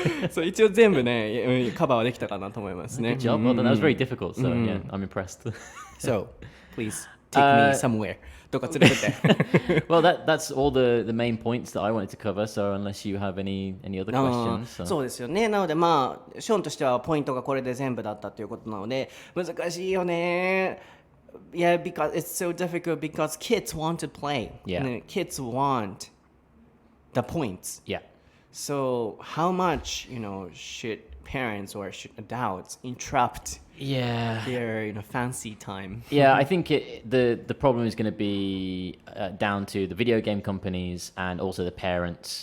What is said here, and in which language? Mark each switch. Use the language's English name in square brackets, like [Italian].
[Japanese] そう一応全部ねカバーはできたかなと思いますね。 [English] Good job. Well done. That was very difficult. So yeah, I'm impressed. So please take me somewhere. [Japanese] どこか連れてって [English] Well, that's all the main points that I wanted to cover. So unless you have any other questions, [Japanese] そうですよね。なのでショーンとしてはポイントがこれで全部だったということなので、難しいよね。 [English] Yeah, because it's so difficult because kids want to play. Yeah. Kids want the points. yeah. So how much, should parents or should adults interrupt Yeah. their, fancy time? Yeah, I think the problem is going to be down to the video game companies and also the parents.